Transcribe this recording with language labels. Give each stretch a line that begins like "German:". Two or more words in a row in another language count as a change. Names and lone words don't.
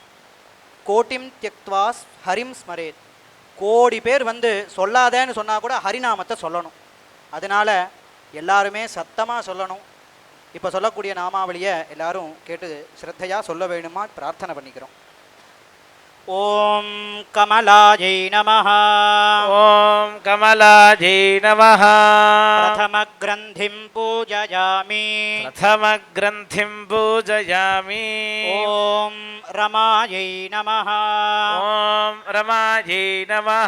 Sanskrit: கோட்டிம் தியக்த்வா ஹரிம் ஸ்மரேத்,
Tamil: கோடி பேர் வந்து சொல்லாதேன்னு சொன்னால் கூட ஹரிநாமத்தை சொல்லணும். அதனால் எல்லாருமே சத்தமாக சொல்லணும். இப்போ சொல்லக்கூடிய நாமாவளியை எல்லாரும் கேட்டு ஸ்ரத்தையாக சொல்ல வேணுமா பிரார்த்தனை பண்ணிக்கிறோம்.
Sanskrit: ఓం కమలాయై నమః. ఓం కమలాజై నమః. ప్రథమగ్రంథిం పూజయామి. ప్రథమగ్రంథిం పూజయామి. ఓం రమాయై నమః. ఓం రమాజై నమః.